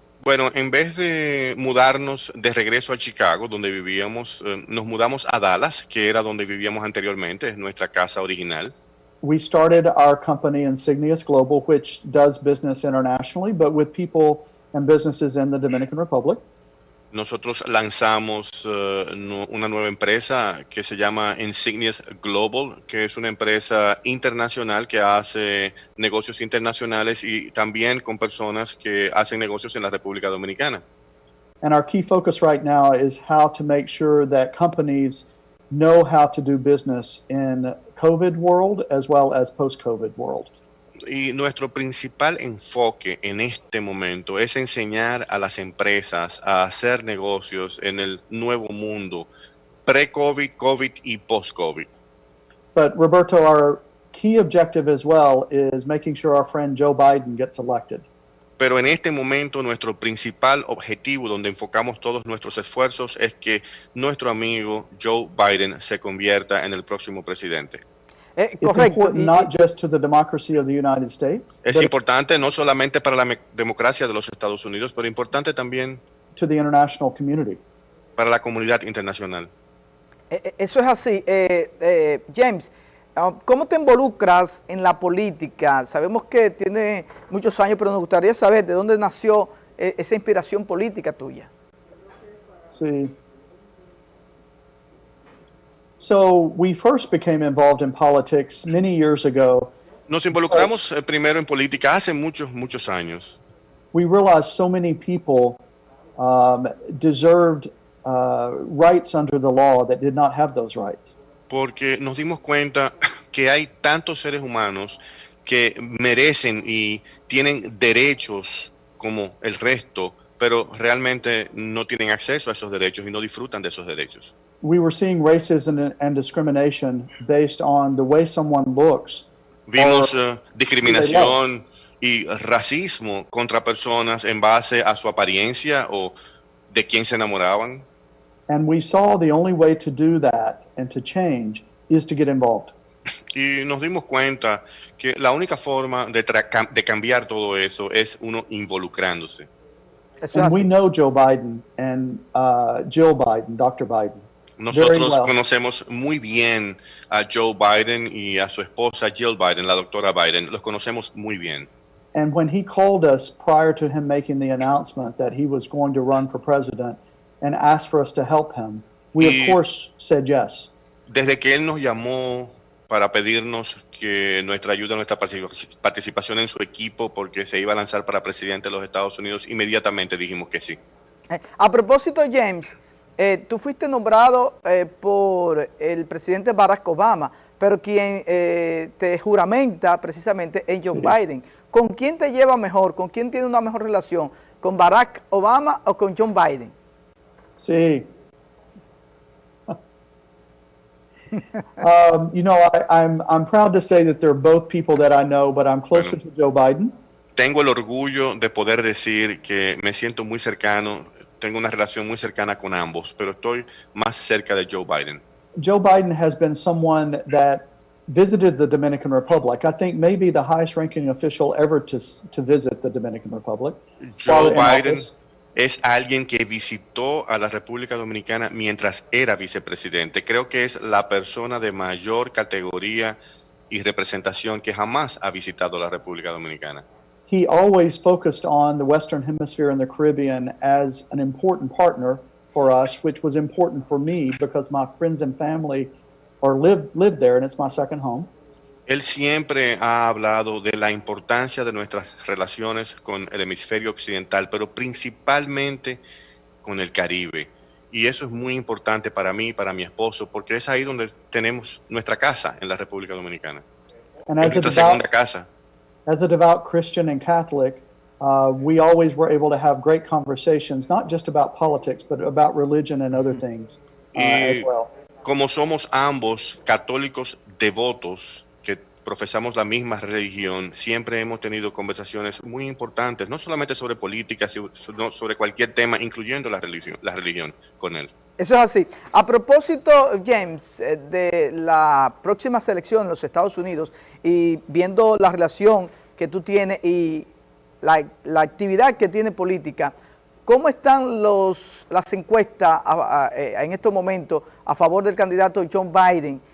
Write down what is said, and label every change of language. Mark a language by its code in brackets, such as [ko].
[es] Bueno, en vez de mudarnos de regreso a Chicago, donde vivíamos, nos mudamos a Dallas, que era donde vivíamos anteriormente, es nuestra casa original. [en] We started our company Insignias Global, which does business internationally, but with people and businesses in the Dominican Republic. [es] Nosotros lanzamos una nueva empresa que se llama Insignias Global, que es una empresa internacional que hace negocios internacionales y también con personas que hacen negocios en la República Dominicana. [en] And our key focus right now is how to make sure that companies know how to do business in COVID world as well as post-COVID world. [es] Y nuestro principal enfoque en este momento es enseñar a las empresas a hacer negocios en el nuevo mundo, pre-COVID, COVID y post-COVID. [en] But Roberto, our key objective as well is making sure our friend Joe Biden gets elected. [es] Pero en este momento nuestro principal objetivo, donde enfocamos todos nuestros esfuerzos, es que nuestro amigo Joe Biden se convierta en el próximo presidente. [en] It's important not just to the democracy of the United States. [es] Es importante no solamente para la democracia de los Estados Unidos, pero importante también [en] to the international community. [es] Para la comunidad internacional. Eso es así. James, ¿cómo te involucras en la política? Sabemos que tiene muchos años, pero nos gustaría saber de dónde nació esa inspiración política tuya. Sí. [en] So we first became involved in politics many years ago. [es] Nos involucramos primero en política hace muchos años. [en] We realized so many people deserved rights under the law that did not have those rights. [es] Porque nos dimos cuenta que hay tantos seres humanos que merecen y tienen derechos como el resto, pero realmente no tienen acceso a esos derechos y no disfrutan de esos derechos. [en] We were seeing racism and discrimination based on the way someone looks. [es] Vimos discriminación y racismo contra personas en base a su apariencia o de quién se enamoraban. [en] And we saw the only way to do that and to change is to get involved. [es] Y nos dimos cuenta que la única forma de cambiar todo eso es uno involucrándose. [en] And we know Joe Biden and Jill Biden, Dr. Biden. [es] Nosotros conocemos muy bien a Joe Biden y a su esposa Jill Biden, la doctora Biden. Los conocemos muy bien. [en] And when he called us prior to him making the announcement that he was going to run for president and asked for us to help him, we of course said yes. [es] Desde que él nos llamó para pedirnos que nuestra ayuda, nuestra participación en su equipo, porque se iba a lanzar para presidente de los Estados Unidos, inmediatamente dijimos que sí. A propósito, James, tú fuiste nombrado por el presidente Barack Obama, pero quien te juramenta precisamente es Joe Biden. ¿Con quién te lleva mejor? ¿Con quién tiene una mejor relación? ¿Con Barack Obama o con Joe Biden? Sí. [en] You know, I'm proud to say that they're both people that I know, but I'm closer to Joe Biden. [es] Tengo el orgullo de poder decir que me siento muy cercano, tengo una relación muy cercana con ambos, pero estoy más cerca de Joe Biden. [en] Joe Biden has been someone that visited the Dominican Republic. I think maybe the highest ranking official ever to visit the Dominican Republic. [es] Joe Biden es alguien que visitó a la República Dominicana mientras era vicepresidente. Creo que es la persona de mayor categoría y representación que jamás ha visitado la República Dominicana. [en] He always focused on the Western Hemisphere and the Caribbean as an important partner for us, which was important for me because my friends and family live there and it's my second home. [es] Él siempre ha hablado de la importancia de nuestras relaciones con el hemisferio occidental, pero principalmente con el Caribe. Y eso es muy importante para mí y para mi esposo, porque es ahí donde tenemos nuestra casa en la República Dominicana. Es nuestra segunda casa. [en] As a devout Christian and Catholic, we always were able to have great conversations, not just about politics, but about religion and other things as well. [es] Como somos ambos católicos devotos, que profesamos la misma religión, siempre hemos tenido conversaciones muy importantes, no solamente sobre política, sino sobre cualquier tema, incluyendo la religión con él. Eso es así. A propósito, James, de la próxima selección en los Estados Unidos y viendo la relación que tú tienes y la actividad que tiene política, ¿cómo están las encuestas en estos momentos a favor del candidato Joe Biden?